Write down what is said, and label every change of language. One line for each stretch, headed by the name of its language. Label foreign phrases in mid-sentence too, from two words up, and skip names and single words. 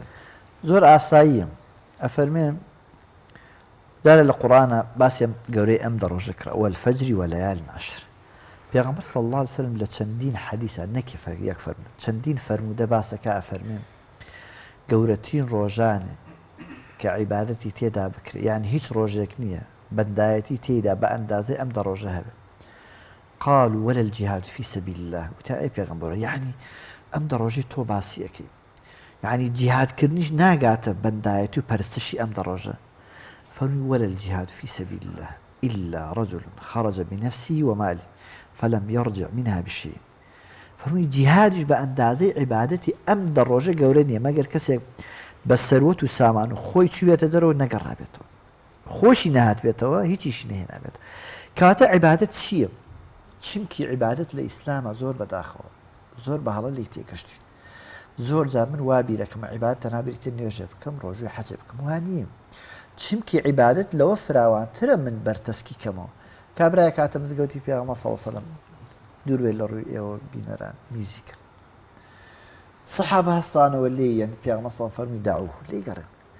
Central Kurdish: زۆر ئاساییە ئەفەرمێن دارە لە قورئانە باسی گەورەی ئەم دەڕۆژە کرا
Arabic: وەالفەجری وەلەیالین عەشر
Central Kurdish: پێغەمبەر
Arabic: صلی الله علیه و سلم
Central Kurdish: لە چەندین حەدیثە نەکی یەک فەرمووت چەندین فەرموودە باسەکە ئەفەرمێن گەورەترین ڕۆژانێ کە عیبادەتی تێدا بکرێت یعنی هیچ ڕۆژێک نییە بەندایەتی تێدا بە ئەندازەی ئەم دەڕۆژە هەبێت
Arabic: قالوا ولا الجهاد في سبيل الله
Central Kurdish: وتا ئەی پێغەمبەر یعنی ئەم دەڕۆژی تۆ باسیەکەی یعنی جیهادکردنیش ناگاتە بەندایەتی و پەرستشی ئەم دەڕۆژە فەرمووی
Arabic: ولا الجهاد في سبيل الله إلا رجل خرج بنفسه وماله فلم يرجع منها بشيء
Central Kurdish: فەرمووی جیهادیش بە ئەندازەی عیبادەتی ئەم دەڕۆژە گەورە نییە مەگەر کەسێک بە سەروەت و سامان و خۆی چوێتە دەرەوە نەگەڕابێتەوە خۆشی نەهات بێتەوە هیچیش نهێنابێت کاتە عیبادەت چییە؟ چیمکی عیبادەت لە ئیسلامە زۆر بەداخەوە زۆر بەهەڵە لی تێکەشتوین زۆر جار من وا بیرەکەم عیبادەت تەنابێتێ نوێژێ بکەم ڕۆژوی حەجێ بکەم وا نییە چیمکی عیبادەت لەوە فراوانترە من بەرتەسکی کەمەوە کابرایە کاتە مزگەوتی پێغەمبەر
Arabic: صلی الله علیه و سلم
Central Kurdish: دووربێ لە ڕووی ئێوە بینەران میزی کرد سەحابە هەستانەوە لێیەن پێغەمبەر
Arabic: صلی الله علیه و سلم
Central Kurdish: فەرمووی داعوه لێی گەڕێن